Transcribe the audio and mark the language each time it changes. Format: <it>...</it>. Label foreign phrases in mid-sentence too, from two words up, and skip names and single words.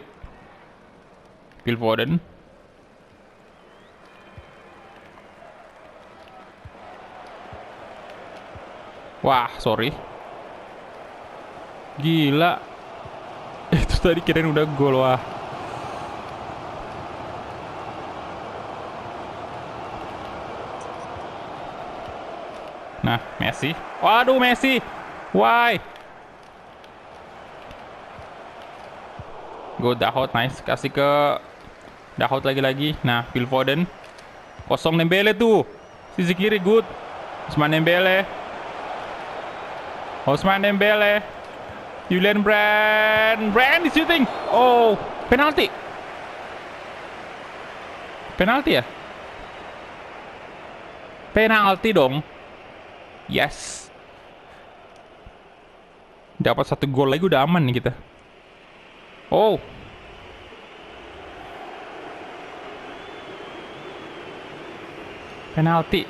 <id>Phil Foden. Wah, sorry. Gila. Itu tadi kirain udah gol, wah. Nah, Messi. Waduh,</id> <en>Messi. Why? Go Dahoud, nice.</en> <id>Kasih ke Dahoud lagi-lagi. Nah, Phil Foden. Kosong Dembele tuh. Sisi kiri, good. Ousmane Dembele. Ousmane Dembele. Julian Brandt. Brandt di shooting. Oh, penalti. Penalti ya? Penalti dong. Yes. Dapat 1 gol lagi udah aman nih kita. Oh. Penalti.</id>